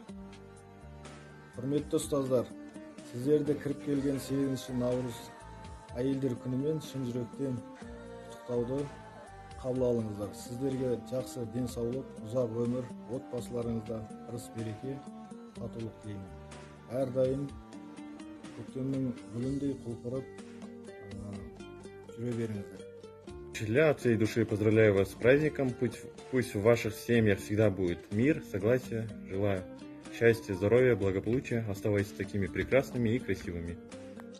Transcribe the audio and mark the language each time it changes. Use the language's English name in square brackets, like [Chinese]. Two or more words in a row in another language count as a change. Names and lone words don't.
[Kazakh] Құрметті ұстаздар, сіздерді кіріп келген 8 наурыз әйелдер күнімен шын жүректен құттықтауды қабыл алыңыздар. Сіздерге жақсы денсаулық, ұзақ өмір, отбасыларыңызда ырыс береке, татулық тілеймін. Әрдайым көктемнің гүліндей құлпырып жүре беріңіздер. [Russian] Учителя, от всей души поздравляю вас с праздником. Пусть в ваших семьях всегда будет мир, согласие. Желаю счастья, здоровья, благополучия. Оставайтесь такими прекрасными и красивыми.